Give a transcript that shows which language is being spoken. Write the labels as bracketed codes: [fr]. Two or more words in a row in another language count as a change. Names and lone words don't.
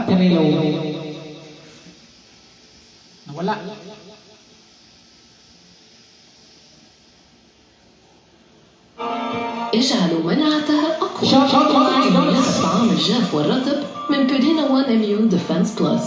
[tl] yellow. Nawala. [ar] اجعلوا مناعتها أقوى. [en] Shout out [tl] mga idol. [ar] الطعام الجاف والرطب من بودينا 1 Immune Defense Plus.